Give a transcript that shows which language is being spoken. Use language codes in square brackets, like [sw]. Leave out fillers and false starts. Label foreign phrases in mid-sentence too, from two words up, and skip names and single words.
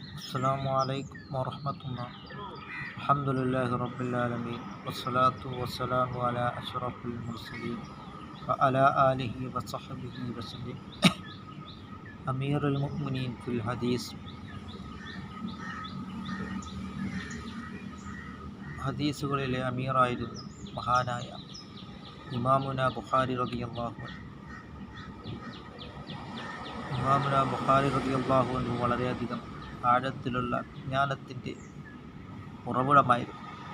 [ar] السلام عليكم ورحمة الله. الحمد لله رب العالمين والصلاة والسلام على أشرف المرسلين وعلى آله وصحبه وسلم. أمير المؤمنين في الحديث. [ml] ഹദീസുകളിലെ അമീറായിരുന്നു മഹാനായ ഇമാമുന ബുഖാരി [ar] رضي الله عنه. [ml] ഇമാമുന ബുഖാരി [ar] رضي الله عنه [ml] വളരെയധികം ആഴത്തിലുള്ള വിജ്ഞാനത്തിൻ്റെ ഉറവിടമായിരുന്നു.